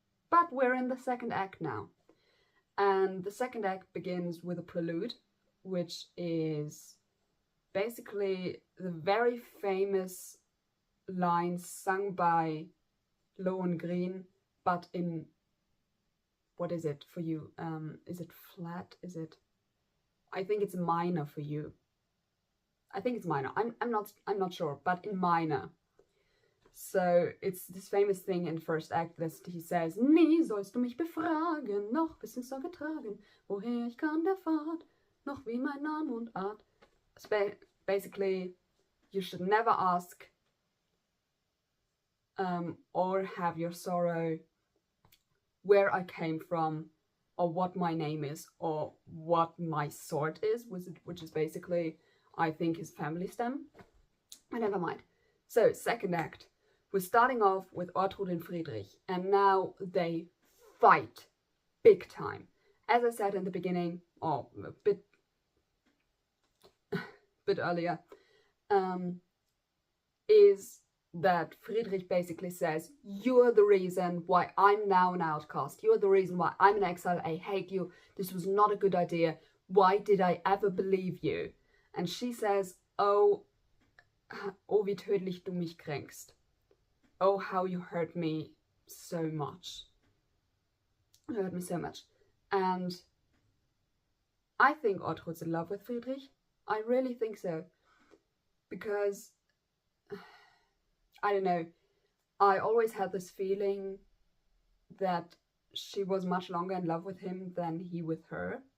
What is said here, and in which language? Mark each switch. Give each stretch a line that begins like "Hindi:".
English: But we're in the second act now. And the second act begins with a prelude, which is basically the very famous lines sung by Lohengrin, but in, what is it for you? Is it flat? Is it? I think it's minor for you. I think it's minor. I'm not sure, but in minor. So it's this famous thing in the first act that he says,
German: nie sollst du mich befragen, noch bis ins Sorge getragen, woher ich kann der Fahrt, noch wie mein Name und Art.
English: Basically, you should never ask or have your sorrow where I came from, or what my name is, or what my sword is, which is basically, I think, his family stem. But never mind. So, second act. We're starting off with Ortrud and Friedrich, and now they fight big time. As I said in the beginning, or a bit earlier, is that Friedrich basically says, you're the reason why I'm now an outcast. You're the reason why I'm an exile. I hate you. This was not a good idea. Why did I ever believe you? And she says,
German: oh, wie tödlich du mich kränkst.
English: Oh, how you hurt me so much. You hurt me so much. And I think Ortrud's in love with Friedrich. I really think so. Because, I don't know, I always had this feeling that she was much longer in love with him than he with her.